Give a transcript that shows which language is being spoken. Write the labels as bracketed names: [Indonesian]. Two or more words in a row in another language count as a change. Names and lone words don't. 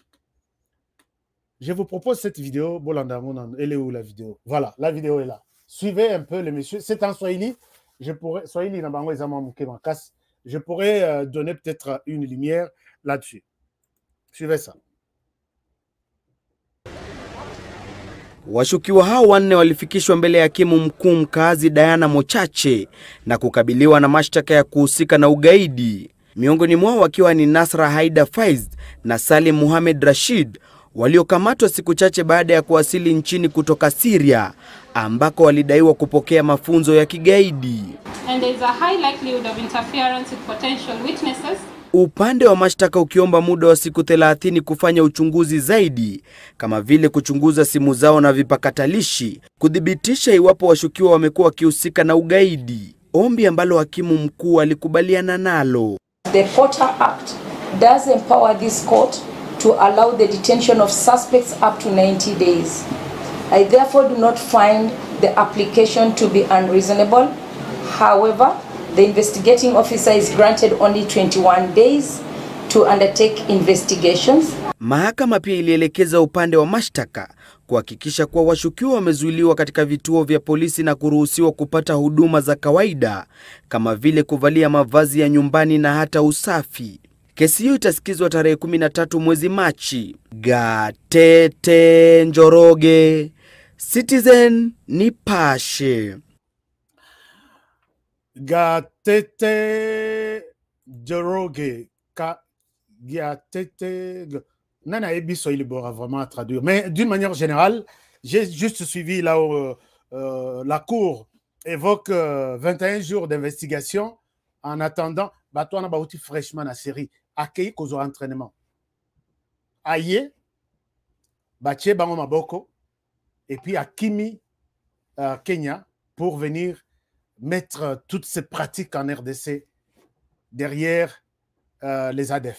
[French] Je vous propose cette vidéo. Elle est où la vidéo? Voilà, la vidéo est là. Suivez un peu les messieurs. C'est en Swahili. Je pourrais donner peut-être une lumière là-dessus. Suivez ça. [Swahili] Washukiwa hao wanne walifikishwa mbele ya hakimu mkuu mkazi Diana Mochache na kukabiliwa na mashtaka ya kuhusika na ugaidi. Miongoni mwao wakiwa ni Nasra Haida Faiz na Salim Mohamed Rashid, waliokamatwa siku chache baada ya kuwasili nchini kutoka Syria ambako walidaiwa kupokea mafunzo ya kigaidi. [English] And there is a high likelihood of interference with potential witnesses. [Swahili] Upande wa mashtaka ukiomba muda wa siku 30 kufanya uchunguzi zaidi, kama vile kuchunguza simu zao na vipakatalishi, kudhibitisha iwapo washukiwa wamekuwa wakihusika na ugaidi, ombi ambalo hakimu mkuu alikubaliana nalo. [English] The Porter Act does empower this court to allow the detention of suspects up to 90 days. I therefore do not find the application to be unreasonable. However, the investigating officer is granted only 21 days to undertake investigations. [Swahili] Mahakama pia ilielekeza upande wa mashtaka kuhakikisha kuwa washukiwa wamezuiliwa katika vituo vya polisi na kuruhusiwa kupata huduma za kawaida kama vile kuvalia mavazi ya nyumbani na hata usafi. Kesi hiyo itasikizwa tarehe 13 mwezi Machi. Gatete Njoroge, Citizen Nipashe. Gatete Njoroge, Gatete. Nana Ebiso, [French] il est vraiment à traduire. Mais d'une manière générale, j'ai juste suivi là où la cour évoque 21 jours d'investigation en attendant. Batouana Baouti fraîchement à série. Accueilli qu'aux entraînements. Aïe, Baché Bango Maboko, et puis à Kimi, Kenya, pour venir mettre toutes ces pratiques en RDC derrière les ADF.